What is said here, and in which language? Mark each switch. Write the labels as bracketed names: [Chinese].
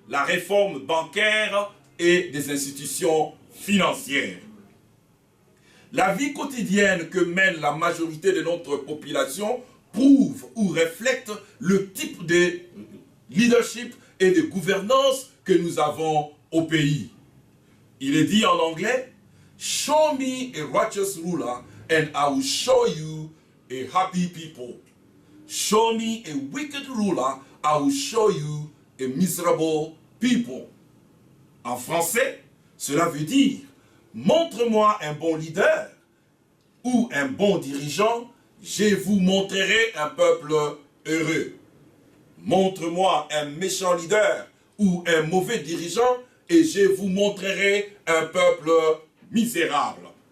[French] La réforme bancaire et des institutions financières. La vie quotidienne que mène la majorité de notre population prouve ou reflète le type de leadership et de gouvernance que nous avons au pays. Il est dit en anglais, [English] Show me a righteous ruler and I will show you a happy people. Show me a wicked ruler, I will show you a miserable people. [French] En français, cela veut dire, montre-moi un bon leader ou un bon dirigeant, je vous montrerai un peuple heureux. Montre-moi un méchant leader ou un mauvais dirigeant et je vous montrerai un peuple misérable.